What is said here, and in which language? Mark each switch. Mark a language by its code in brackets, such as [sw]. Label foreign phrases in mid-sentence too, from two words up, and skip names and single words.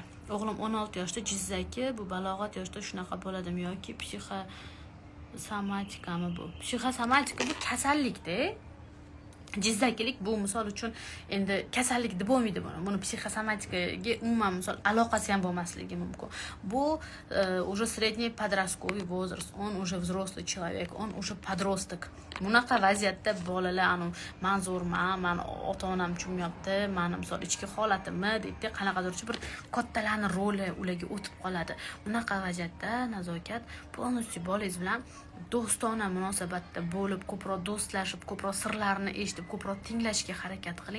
[uz] O'g'lim 16 yoshda, jizzaki, bu balog'at yoshda shunaqa bo'ladimi yoki psixosomatikami bu? Psixosomatika bu kasallikda. Jizzakilik bu misol uchun endi kasallik deb bo'lmaydi buni. Buni psixosomatikaga umuman misol aloqasi ham bo'lmasligi mumkin. [ru] Bu уже средний подростковый возраст, он уже взрослый человек, он уже подросток. [uz] Bunaqa vaziyatda bolalar manzurman, men ota-onam tushunmayapti, meni misol ichki holatimni deydi, qanaqadirchi bir kattalarning roli ularga o'tib qoladi. Bunaqa vaziyatda nazokat polностью bolangiz bilan do'stona munosabatda bo'lib, ko'proq do'stlashib, ko'proq sirlarini eshitib, ko'proq tinglashga harakat qiling.